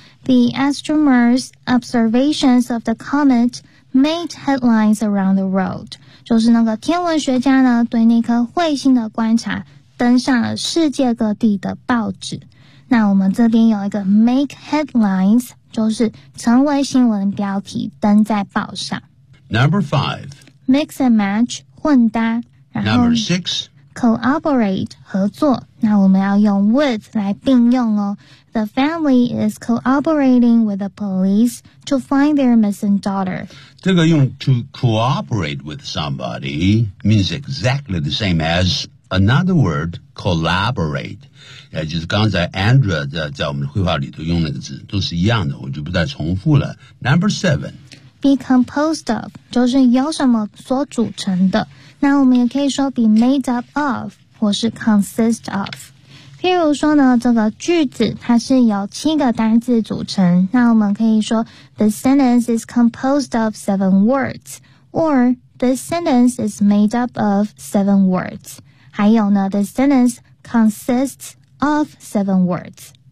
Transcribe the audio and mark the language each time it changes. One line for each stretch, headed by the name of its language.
English: The astronomers' observations of the comet made headlines around the world.
Chinese: 就是那个天文学家呢对那颗彗星的观察登上了世界各地的报纸。那我们这边有一个 make headlines, 就是成为新闻标题登在报上。
English: Number five. Mix and match, 混搭。 Number six,
Chinese: cooperate 合作。那我们要用 with 来并用哦。
English: The family is cooperating with the police to find their missing daughter.
Chinese: 这个用
English: to cooperate with somebody means exactly the same as another word collaborate.
Chinese: 也就是刚才 Andrea 在我们的绘画里头用那个字都是一样的，我就不再重复了。
English: Number seven,
Chinese: be composed of 就是由什么所组成的。那我们也可以说 be made up of 或是 consist of。譬如说呢，这个句子它是由七个单字组成，那我们可以说
English: the sentence is composed of seven words， or the sentence is made up of seven words，
Chinese: 还有呢
English: the sentence consists of seven words。